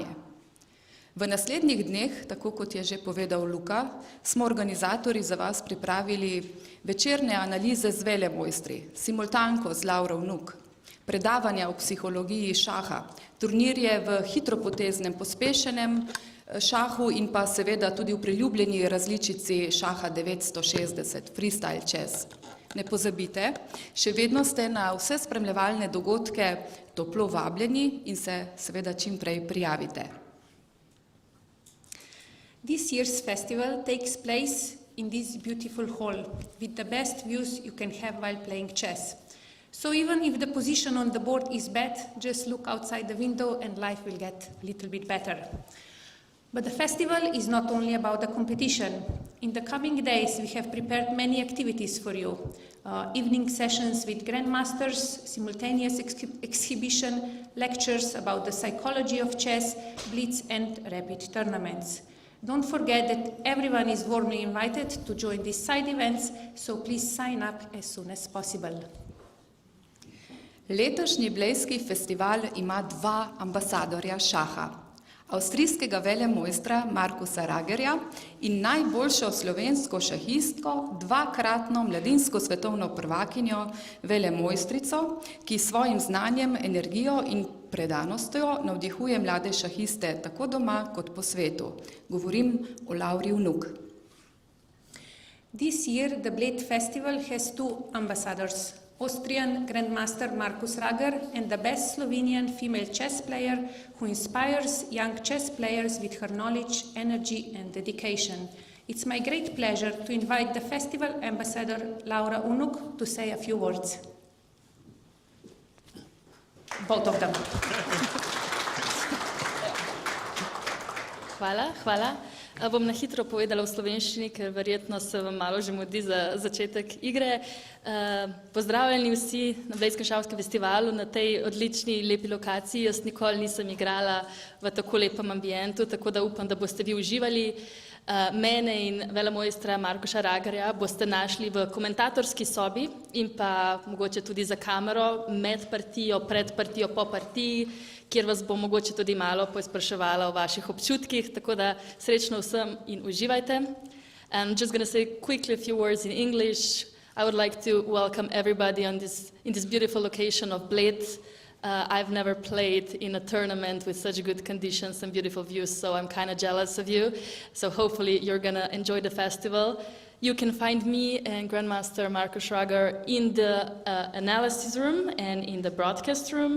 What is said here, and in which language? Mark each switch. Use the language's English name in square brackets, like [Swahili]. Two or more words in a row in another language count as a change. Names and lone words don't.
[Slovenian] V naslednjih dneh, tako kot je že povedal Luka, smo organizatorji za vas pripravili večerne analize z velemojstri, simultanko z Lauro Unuk, predavanja o psihologiji šaha, turnirje v hitropoteznem pospešenem šahu in pa seveda tudi v priljubljeni različici šaha 960, [English] freestyle chess. [Slovenian] Ne pozabite, še vedno ste na vse spremljevalne dogodke toplo vabljeni in se seveda čim prej prijavite. [English] This year's festival takes place in this beautiful hall with the best views you can have while playing chess. So even if the position on the board is bad, just look outside the window and life will get a little bit better. But the festival is not only about the competition. In the coming days, we have prepared many activities for you. Evening sessions with grandmasters, simultaneous exhibition, lectures about the psychology of chess, blitz and rapid tournaments. Don't forget that everyone is warmly invited to join these side events, so please sign up as soon as possible. [Slovenian] Letošnji blejski festival ima dva ambasadorja šaha. Avstrijskega velemojstra Markusa Ragerja in najboljšo slovensko šahistko, dvakratno mladinsko svetovno prvakinjo velemojstrico, ki s svojim znanjem, energijo in predanostjo navdihuje mlade šahiste tako doma kot po svetu. Govorim o Lauri Unuk. [English] This year the Bled Festival has two ambassadors, Austrian Grandmaster Markus Rager and the best Slovenian female chess player who inspires young chess players with her knowledge, energy and dedication. It's my great pleasure to invite the festival ambassador Laura Unuk to say a few words. Both of them. [Slovenian] Hvala. Bom na hitro povedala v slovenščini, ker verjetno se vam malo že mudi za začetek igre. Pozdravljeni vsi na Bledskem šahovskem festivalu, na tej odlični, lepi lokaciji. Jaz nikoli nisem igrala v tako lepem ambientu, tako da upam, da boste vi uživali. Mene in velemojstra Markusa Ragerja boste našli v komentatorski sobi in pa mogoče tudi za kamero med partijo, pred partijo, po partiji, kjer vas bo mogoče tudi malo poizpraševala o vaših občutkih, tako da srečno vsem in uživajte. [English] I'm just going to say quickly a few words in English. I would like to welcome everybody in this beautiful location of Bled. I've never played in a tournament with such good conditions and beautiful views, so I'm kind of jealous of you. So hopefully you're going to enjoy the festival. You can find me and Grandmaster Markus Rager in the analysis room and in the broadcast room.